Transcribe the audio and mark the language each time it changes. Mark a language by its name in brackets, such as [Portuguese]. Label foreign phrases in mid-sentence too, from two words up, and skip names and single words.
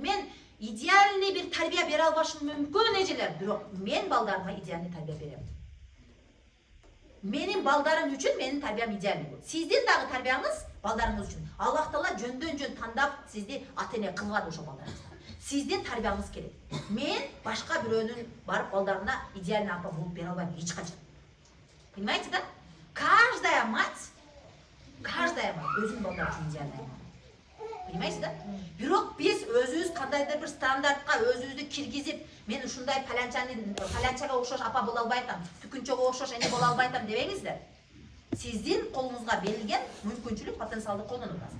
[Kyrgyz] Мен идеальный бир тарбия бере албашым мүмкүн эжелер, бирок мен балдарыма идеальный тарбия берем. Менин балдарым үчүн менин тарбиям идеальный болот. Сиздин дагы тарбияңыз балдарыңыз үчүн. Аллах Таала жөндөн-жөн тандап сизди ата-эне кылган ошо балдарыңызга. Сиздин тарбияңыз керек. Мен башка бирөөнүн барып балдарына идеальный апа болуп бере албайм эч качан. [Russian] Понимаете, да? Каждая мать [Kyrgyz] өзүнүн балдары үчүн идеальный. [Russian] Понимаете, да? [Kyrgyz] Бирок биз өзүбүз кандайдыр бир стандартка өзүбүздү киргизип, мен ушундай палянчага окшош апа боло албай атам, түкүнчөгө окшош эне боло албай атам дебеңиздер. Сиздин колуңузга берилген мүмкүнчүлүк, потенциалды колдонуп атасыз.